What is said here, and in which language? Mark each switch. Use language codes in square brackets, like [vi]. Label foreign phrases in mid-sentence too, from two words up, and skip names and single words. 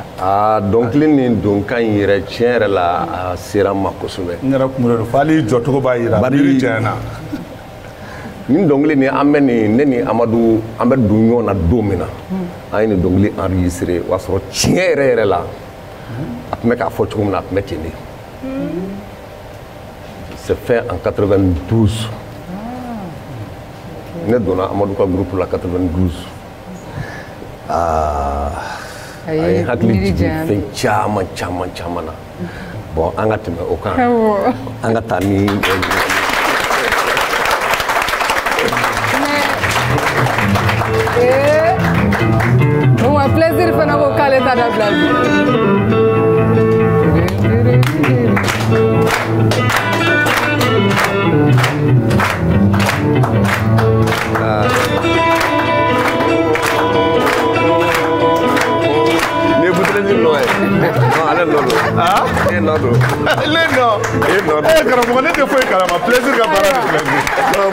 [bm] Dɔnkili ni donkan in yɛrɛ tiɲɛ yɛrɛ la a sera n ma kosɛbɛ. N yɛrɛ kunkolo don f'ale jɔcogo b'a yira. Bari jɛna. Nin dɔnkili ni an bɛ nin ne ni Amadu an bɛ don ɲɔgɔn na don min na an ye nin dɔnkili enregistré o y'a sɔrɔ tiɲɛ yɛrɛ yɛrɛ la a tun bɛ k'a fɔ cogo min na a tun bɛ ten de. [fr] C'est fait en 92. [bm] Ne donna Amadou ka groupe la 92. ay hakili jigin fɛn caman caman caman na bon an ka tɛmɛ o kan an ka taa ni [fr] on a plaisir [bm] fana ko k'ale ta dabila bi karamɔgɔ ne tɛ foyi kalama plaisir ka baara de filɛ